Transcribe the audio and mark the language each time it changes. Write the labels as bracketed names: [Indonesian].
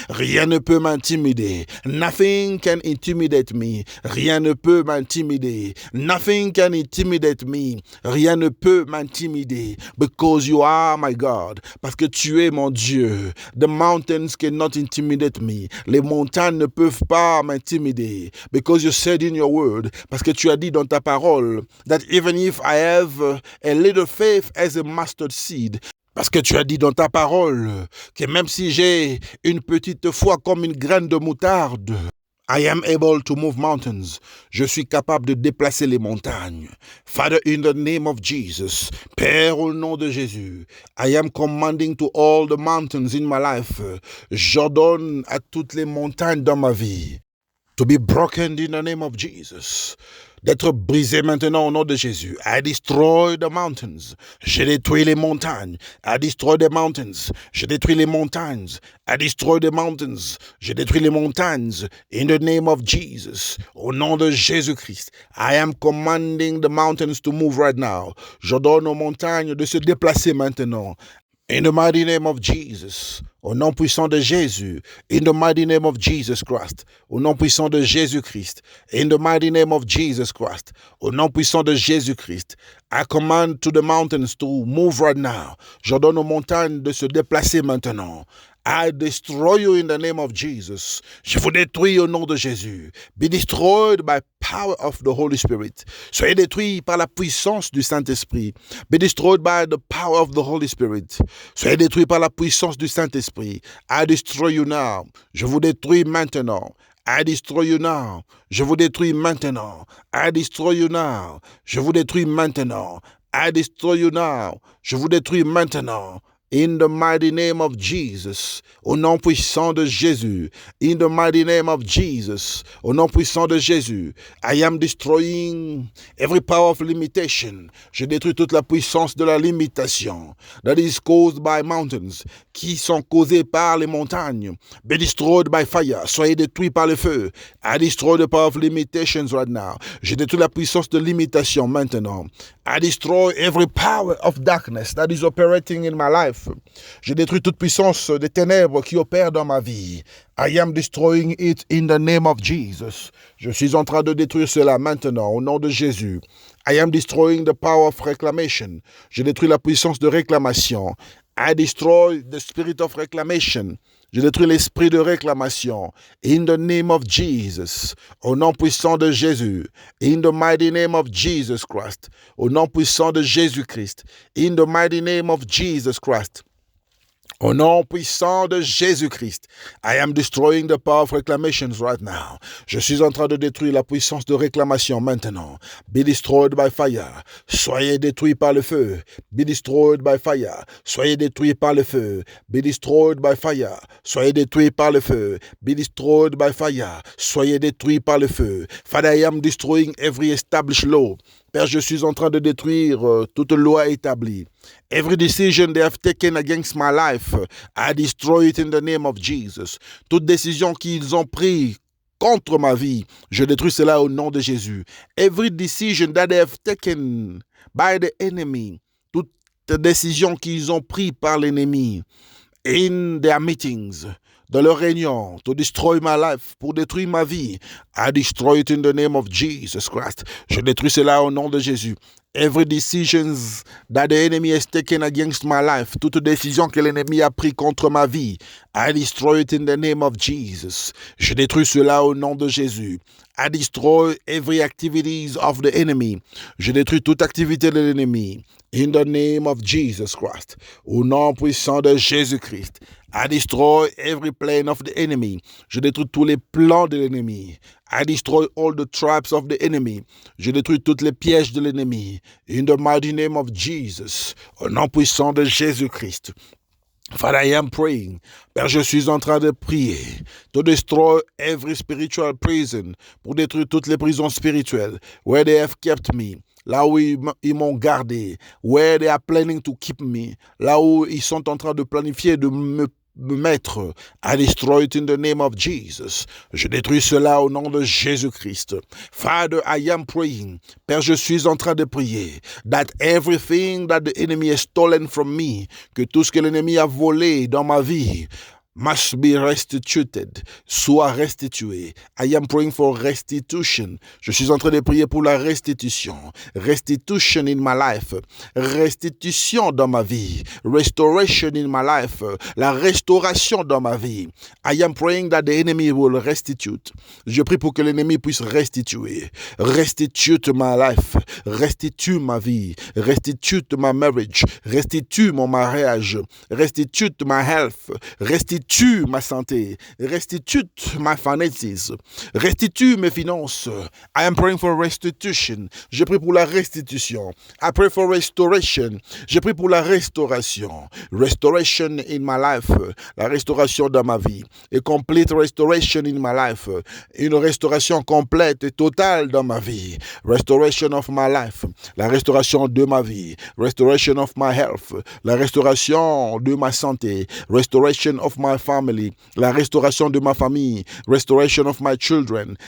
[French] Rien ne peut m'intimider. [English] Nothing can intimidate me. [French] Rien ne peut m'intimider. [English] Nothing can intimidate me. [French] Rien ne peut m'intimider. [English] Because you are my God. [French] Parce que tu es mon Dieu. [English] The mountains cannot intimidate me. [French] Les montagnes ne peuvent pas m'intimider. [English] Because you said in your word, [French] parce que tu as dit dans ta parole, [English] that even if I have a little faith as a mustard seed, [French] parce que tu as dit dans ta parole que même si j'ai une petite foi comme une graine de moutarde, [English] I am able to move mountains. [French] Je suis capable de déplacer les montagnes. [English] Father, in the name of Jesus, [French] Père, au nom de Jésus, [English] I am commanding to all the mountains in my life. [French] J'ordonne à toutes les montagnes dans ma vie [English] to be broken in the name of Jesus. [French] d'être brisé maintenant au nom de Jésus. [English] I destroy the mountains. [French] Je détruis les montagnes. [English] I destroy the mountains. [French] Je détruis les montagnes. [English] I destroy the mountains. [French] Je détruis les montagnes. [English] In the name of Jesus. [French] Au nom de Jésus-Christ. [English] I am commanding the mountains to move right now. [French] J'ordonne aux montagnes de se déplacer maintenant. [English] In the mighty name of Jesus, [French] au nom puissant de Jésus, [English] in the mighty name of Jesus Christ, [French] au nom puissant de Jésus-Christ, [English] in the mighty name of Jesus Christ, au nom puissant de Jésus-Christ, I command to the mountains to move right now. [French] J'ordonne aux montagnes de se déplacer maintenant. [English] I destroy you in the name of Jesus. [French] Je vous détruis au nom de Jésus. [English] Be destroyed by power of the Holy Spirit. [French] Soyez détruits par la puissance du Saint-Esprit. [English] Be destroyed by the power of the Holy Spirit. [French] Soyez détruits par la puissance du Saint-Esprit. [English] I destroy you now. [French] Je vous détruis maintenant. [English] I destroy you now. [French] Je vous détruis maintenant. [English] I destroy you now. [French] Je vous détruis maintenant. [English] I destroy you now. [French] Je vous détruis maintenant. [English] In the mighty name of Jesus, [French] au nom puissant de Jésus, [English] in the mighty name of Jesus, au nom puissant de Jésus, I am destroying every power of limitation. [French] Je détruis toute la puissance de la limitation [English] that is caused by mountains, [French] qui sont causées par les montagnes. [English] Be destroyed by fire. [French] Soyez détruits par le feu. [English] I destroy the power of limitations right now. [French] Je détruis la puissance de limitation maintenant. [English] I destroy every power of darkness that is operating in my life. [French] Je détruis toute puissance des ténèbres qui opèrent dans ma vie. [English] I am destroying it in the name of Jesus. [French] Je suis en train de détruire cela maintenant au nom de Jésus. [English] I am destroying the power of reclamation. [French] Je détruis la puissance de réclamation. [English] I destroy the spirit of reclamation. [French] Je détruis l'esprit de réclamation. [English] In the name of Jesus. [French] Au nom puissant de Jésus. [English] In the mighty name of Jesus Christ. [French] Au nom puissant de Jésus-Christ. [English] In the mighty name of Jesus Christ. [French] Au nom puissant de Jésus-Christ, [English] I am destroying the power of reclamations right now. [French] Je suis en train de détruire la puissance de réclamation maintenant. [English] Be destroyed by fire. [French] Soyez détruits par le feu. [English] Be destroyed by fire. [French] Soyez détruits par le feu. [English] Be destroyed by fire. [French] Soyez détruits par le feu. [English] Be destroyed by fire. [French] Soyez détruits par le feu. [English] Father, I am destroying every established law. [French] Père, je suis en train de détruire toute loi établie. [English] Every decision they have taken against my life, I destroy it in the name of Jesus. [French] Toute décision qu'ils ont prise contre ma vie, je détruis cela au nom de Jésus. [English] Every decision that they have taken by the enemy, [French] toute décision qu'ils ont prise par l'ennemi [English] in their meetings, [French] dans leur réunion, [English] to destroy my life, [French] pour détruire ma vie, [English] I destroy it in the name of Jesus Christ. [French] Je détruis cela au nom de Jésus. [English] Every decision that the enemy has taken against my life, [French] toute décision que l'ennemi a pris contre ma vie, [English] I destroy it in the name of Jesus. [French] Je détruis cela au nom de Jésus. [English] I destroy every activities of the enemy. [French] Je détruis toute activité de l'ennemi. [English] In the name of Jesus Christ. [French] Au nom puissant de Jésus-Christ. [English] I destroy every plan of the enemy. [French] Je détruis tous les plans de l'ennemi. [English] I destroy all the traps of the enemy. [French] Je détruis toutes les pièges de l'ennemi. [English] In the mighty name of Jesus. [French] Au nom puissant de Jésus-Christ. [English] Father, I am praying. [French] Père, je suis en train de prier. [English] To destroy every spiritual prison. [French] Pour détruire toutes les prisons spirituelles. [English] Where they have kept me. [French] Là où ils m'ont gardé. [English] Where they are planning to keep me. [French] Là où ils sont en train de planifier de me mettre. [English] I destroy it in the name of Jesus. [French] Je détruis cela au nom de Jésus-Christ. [English] Father, I am praying. [French] Père, je suis en train de prier. [English] That everything that the enemy has stolen from me, [French] que tout ce que l'ennemi a volé dans ma vie, [English] must be restituted, [French] soit restitué. [English] I am praying for restitution. [French] Je suis en train de prier pour la restitution. [English] Restitution in my life. [French] Restitution dans ma vie. [English] Restoration in my life. [French] La restauration dans ma vie. [English] I am praying that the enemy will restitute. [French] Je prie pour que l'ennemi puisse restituer. [English] Restitute my life. [French] Restitue ma vie. [English] Restitute my marriage. [French] Restitue mon mariage. [English] Restitute my health. Restitue [French] restitue ma santé, restitue [English] my finances, [French] restitue mes finances. [English] I am praying for restitution. [French] Je prie pour la restitution. [English] I pray for restoration. [French] Je prie pour la restauration. [English] Restoration in my life. [French] La restauration dans ma vie. [English] A complete restoration in my life. [French] Une restauration complète et totale dans ma vie. [English] Restoration of my life. [French] La restauration de ma vie. [English] Restoration of my health. [French] La restauration de ma santé. [English] Restoration of my family. [French] La restauration de ma famille. [English] Restoration of my children.